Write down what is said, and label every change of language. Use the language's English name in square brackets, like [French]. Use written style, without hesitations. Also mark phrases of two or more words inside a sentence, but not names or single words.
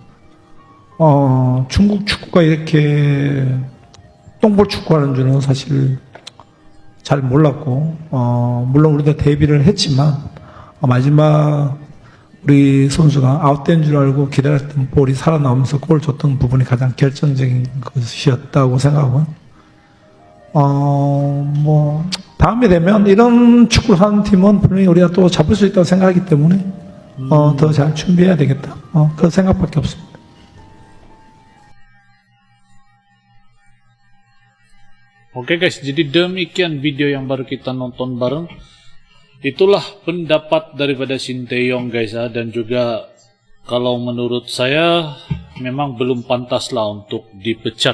[Korean] 중국 축구가 이렇게 똥볼 축구하는 줄은 사실 잘 몰랐고 물론 우리도 대비를 했지만 마지막 우리 선수가 아웃된 줄 알고 기다렸던 볼이 살아나오면서 골을 줬던 부분이 가장 결정적인 것이었다고 생각하고 뭐 다음에 되면 이런 축구를 하는 팀은 분명히 우리가 또 잡을 수 있다고 생각하기 때문에 더 잘 준비해야 되겠다 그런 생각밖에 없습니다. [Indonesian] Oke guys, jadi demikian video yang baru kita nonton bareng. Itulah pendapat daripada Sinteyong guys ya. Dan juga kalau menurut saya memang belum pantas lah untuk dipecat.